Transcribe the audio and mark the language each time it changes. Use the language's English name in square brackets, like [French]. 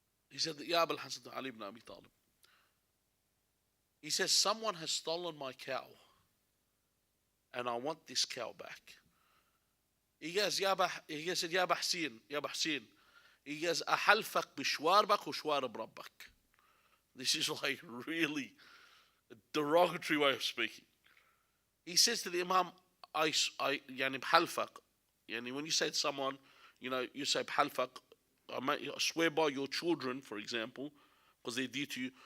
[English] He said, Ya Abul Hasan Ali ibn Abi Talib. He says, someone has stolen my cow. And I want this cow back. He goes, he said, Ya Bahsin, Ya Bahsin. He goes, [Arabic] أحلفك بشواربك وشوارب ربك. [English] This is like really a derogatory way of speaking. He says to the Imam, [Arabic] يعني بحلفك. يعني [English] when you say to someone, you say [Arabic] بحلفك, [English] I swear by your children, for example, because they're dear to you.